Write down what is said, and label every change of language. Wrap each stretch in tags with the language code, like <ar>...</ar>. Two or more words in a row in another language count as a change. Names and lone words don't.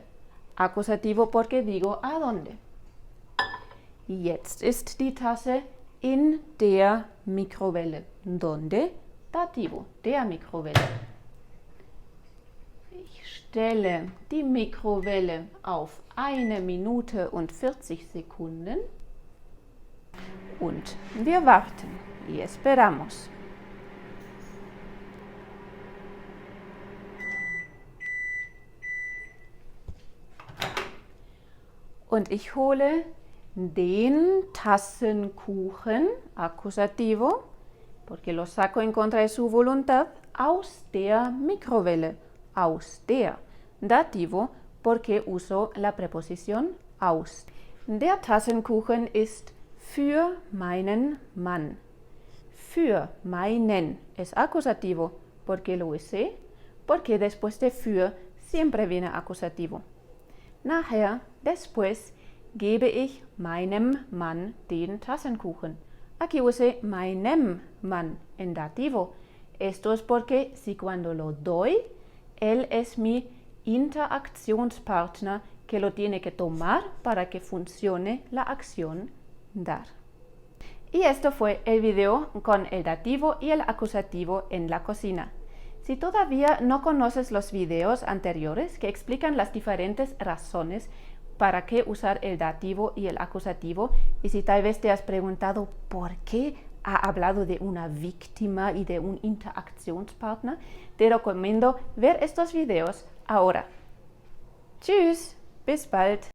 <es>Acusativo, porque digo a dónde.</es> <de>Jetzt ist die Tasse in der Mikrowelle.</de> <es>¿Dónde? Dativo,</es> <de>der Mikrowelle. Ich stelle die Mikrowelle auf 1 Minute und 40 Sekunden und wir warten</de> <es>y esperamos.</es> <de>Und ich hole den Tassenkuchen,</de> <es>acusativo, porque lo saco en contra de su voluntad,</es> <de>aus der Mikrowelle, aus der.</de> <es>Dativo, porque uso la preposición aus.</es> <de>Der Tassenkuchen ist für meinen Mann. Für meinen</de> <es>es acusativo, porque lo usé, porque después de für siempre viene acusativo.</es> <de>Nachher, después, gebe ich meinem Mann den Tassenkuchen.</de> <es>Aquí usé</es> <de>meinem Mann</de> <es>en dativo. Esto es porque si cuando lo doy, él es mi interactionspartner que lo tiene que tomar para que funcione la acción dar. Y esto fue el video con el dativo y el acusativo en la cocina. Si todavía no conoces los videos anteriores que explican las diferentes razones para qué usar el dativo y el acusativo, y si tal vez te has preguntado por qué ha hablado de una víctima y de un interactionspartner, te recomiendo ver estos videos ahora.</es> <de>Tschüss, bis bald.</de>